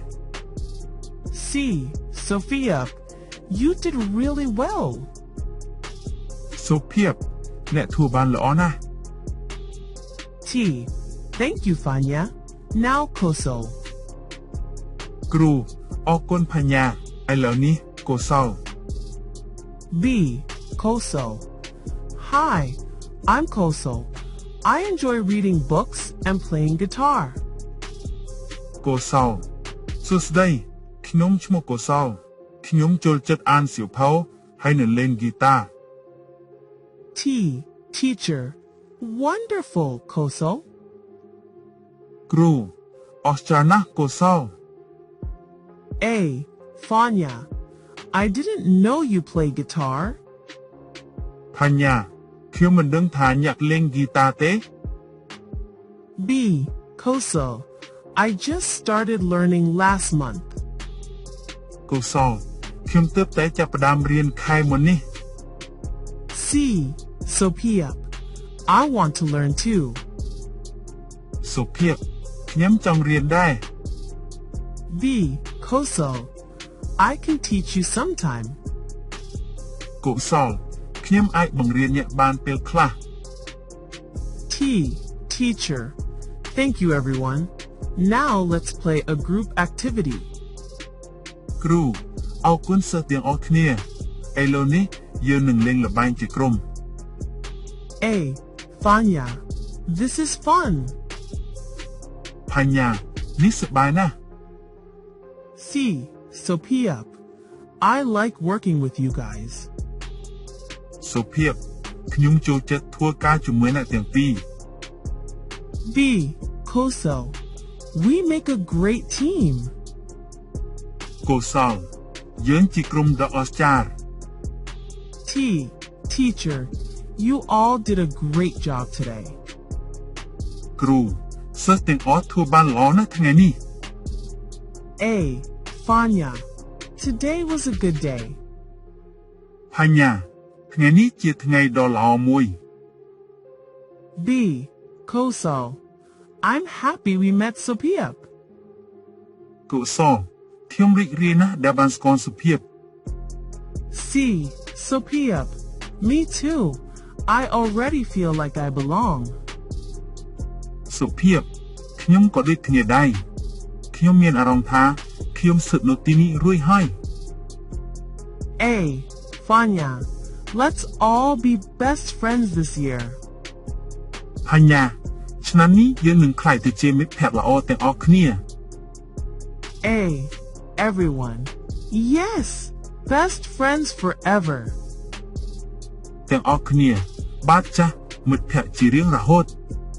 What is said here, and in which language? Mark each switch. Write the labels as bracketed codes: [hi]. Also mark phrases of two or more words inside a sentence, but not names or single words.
[en] C. Sophia. You did really well. [km] សុភាពអ្នកធ្វើបានល្អណាស់ [en] T. Thank you, Fanya. Now Kosel. [km] គ្រូអរគុណផញ្ញាឥឡូវនេះកុសល [en] B. Kosel. Hi, I'm Kosel. I enjoy reading books and playing guitar. [km] កុសលសួស្តីខ្ញុំឈ្មោះកុសលខ្ញុំចូលចិត្តអានសៀវភៅហើយនឹងលេងហ្គីតា [en] T. Teacher. Wonderful, Kosel. [km] គ្រូអស្ចារ្យណាស់កុសល [en] A. Fanya. I didn't know you play guitar. [km] ផញ្ញាខ្ញុំមិនដឹងថាអ្នកលេងហ្គីតាទេ [en] B. Kosel. I just started learning last month. [km] កុសលខ្ញុំទើបតែចាប់ផ្ដើមរៀនខែមុននេះ [en] C. Sophia. I want to learn too. [km] សុភាពខ្ញុំចង់រៀនដែរ [en] B. Kosel. I can teach you sometime. [km] កុសលខ្ញុំអាចបង្រៀនអ្នកបានពេលខ្លះ [en] T. Teacher. Thank you, everyone. Now let's play a group activity. [km] គ្រូអរគុណសិស្សទាំងអស់គ្នាឥឡូវនេះយើងនឹងលេងល្បែងជាក្រុម [en] A. Fanya. This is fun. [km] ផញ្ញានេះសប្បាយណាស់ [en] C. Sophia. I like working with you guys. [km] សុភាពខ្ញុំចូលចិត្តធ្វើការជាមួយអ្នកទាំងពីរ [en] B. Kosel. We make a great team. [km] កុសលយើងជាក្រុមដ៏អស្ចារ្យ [en] T. Teacher. You all did a great job today. [km] គ្រូសិស្សទាំងអស់ធ្វើបានល្អណាស់ថ្ងៃនេះ [en] A. Fanya. Today was a good day. [km] ផញ្ញាថ្ងៃនេះជាថ្ងៃដ៏ល្អមួយ [en] B. Kosel. I'm happy we met Sophia. [km] កុសលខ្ញុំរីករាយណាស់ដែលបានស្គាល់សុភាព [en] C. Sophia. Me too. I already feel like I belong. [km] សុភាពខ្ញុំក៏ដូចគ្នាដែរខ្ញុំមានអារម្មណ៍ថាខ្ញុំស្ថិតនៅទីនេះរួចហើយ [en] A. Fanya. Let's all be best friends this year. [km] ផញ្ញាឆ្នាំនេះយើងនឹងក្លាយទៅជាមិត្តភក្តិល្អទាំងអស់គ្នា [en] A. Everyone. Yes. Best friends forever. [km] ទាំងអស់គ្នាបាទចាស់មិត្តភក្តិជារៀងរហូត